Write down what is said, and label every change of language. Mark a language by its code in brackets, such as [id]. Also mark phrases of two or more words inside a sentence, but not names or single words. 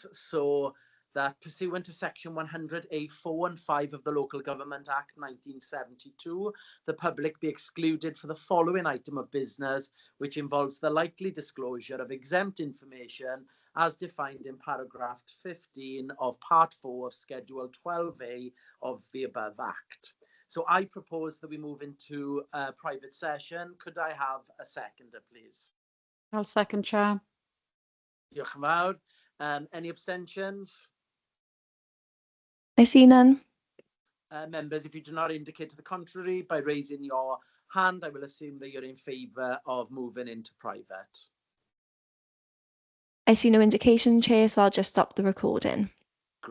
[en] So that pursuant to section 100A4 and 5 of the Local Government Act 1972, the public be excluded for the following item of business, which involves the likely disclosure of exempt information as defined in paragraph 15 of part 4 of schedule 12A of the above act. So I propose that we move into a private session. Could I have a seconder, please? I'll second, Chair. [cy] Diolch yn fawr. [en] Any abstentions? I see none. Members, if you do not indicate to the contrary by raising your hand, I will assume that you're in favour of moving into private. I see no indication, Chair, so I'll just stop the recording.